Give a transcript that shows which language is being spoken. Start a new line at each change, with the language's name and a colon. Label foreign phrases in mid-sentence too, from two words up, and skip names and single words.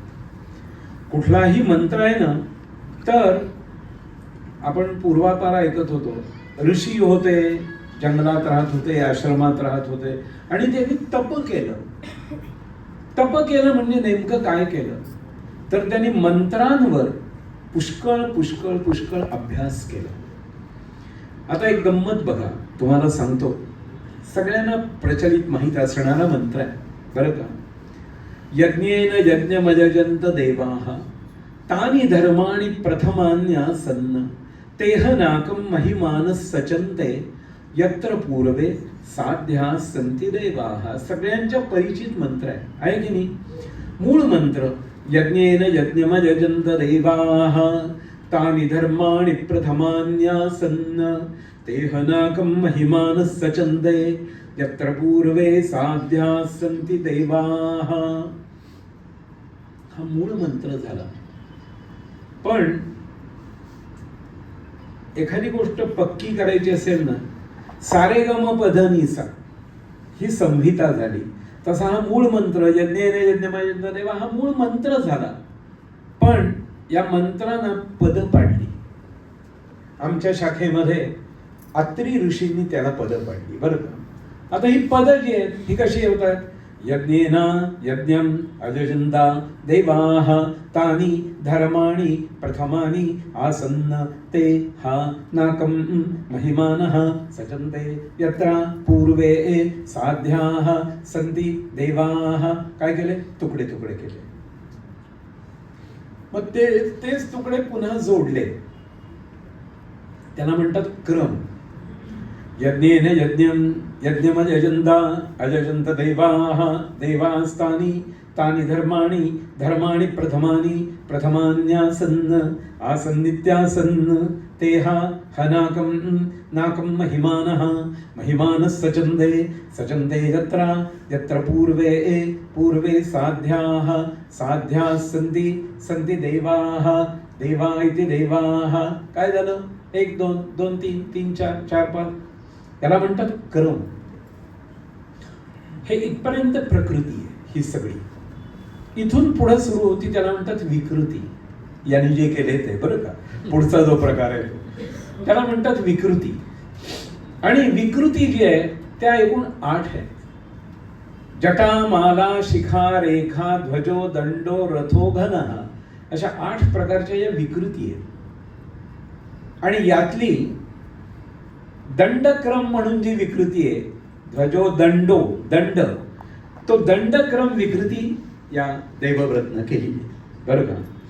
Marathi: कुठलाही मंत्र आहे ना, तर आपण पूर्वापार ऐकत होतो, ऋषी होते, जंगलात राहत होते, आश्रमात राहत होते आणि त्यांनी तप केलं. तप केलं म्हणजे नेमकं काय केलं तर त्यांनी मंत्रांवर पुष्कळ पुष्कळ पुष्कळ अभ्यास केला. आता एक गंमत बघा, तुम्हाला सांगतो, सगळ्यांना प्रचलित माहित असणारा मंत्र आहे बरं का.
Sanskrit: यज्ञेन यज्ञमयजन्त देवाः तानि धर्माणि प्रथमान्यासन्न तेह नाकं महिमानः सचन्ते यत्र पूर्वे साध्या संती देवाः.
Marathi: सगळ्यांच्या परिचित मंत्र आहे की नाही. मूळ मंत्र
Sanskrit: यज्ञेन यज्ञमयजन्त देवाः तानि धर्माणि प्रथमान्यासन्न तेह नाकं महिमानः सचन्ते यत्र पूर्वे साध्या संती देवाः.
Marathi: हा मूळ मंत्र झाला. पण एखादी गोष्ट पक्की करायची असेल ना, सारेगम पधनिसा ही संहिता झाली. तसा हा मूळ मंत्र
Sanskrit: यज्ञेन यज्ञमयजन्त देवा
Marathi: हा मूळ मंत्र झाला. पण या मंत्रानं पद पाडली. आमच्या शाखेमध्ये अत्री ऋषींनी त्याला पद पाडली बरं का. आता ही पद जी आहेत ही कशी होतात.
Sanskrit: यज्ञेन यज्ञम अजजन्ता देवाः तानि धर्माणि प्रथमानि आसन्न ते हा नाकं महिमानः सचन्ते यत्र पूर्वे साध्याः सन्ति देवाः.
Marathi: काय केले, तुकडे तुकडे केले. मग तेच तुकडे पुन्हा जोडले, त्यांना म्हणतात क्रम.
Sanskrit: यज्ञेन यज्ञम यज्ञमयजन्ता अजजन्त देवाः देवास्तानि तानि धर्माणि धर्माणि प्रथमानि प्रथमान्यासन्न आसन्नित्यासन्न तेहा हनाकं नाकं महिमानः महिमानः सचन्ते सचन्ते यत्र यत्र पूर्वे पूर्वे साध्याः साध्याः सन्ति सन्ति देवाः देवा इति देवाः.
Marathi: काय झालं, 1 2 2 3 3 4 4 5 याला म्हणतात क्रम. हे इथपर्यंत प्रकृती आहे ही सगळी. इथून पुढे सुरू होती त्याला म्हणतात विकृती. यांनी जे केले ते बरं का. पुढचा जो प्रकार आहे त्याला म्हणतात विकृती. आणि विकृती जी आहे त्या एकूण 8 आहेत.
Sanskrit: जटा माला शिखा रेखा ध्वजो दंडो रथो घनः
Marathi: अशा 8 प्रकारच्या या विकृती आहेत. आणि यातली दंडक्रम म्हणून जी विकृती आहे,
Sanskrit: ध्वजो दंडो
Marathi: दंड, तो दंडक्रम विकृती या देवव्रतनं केली बरं का.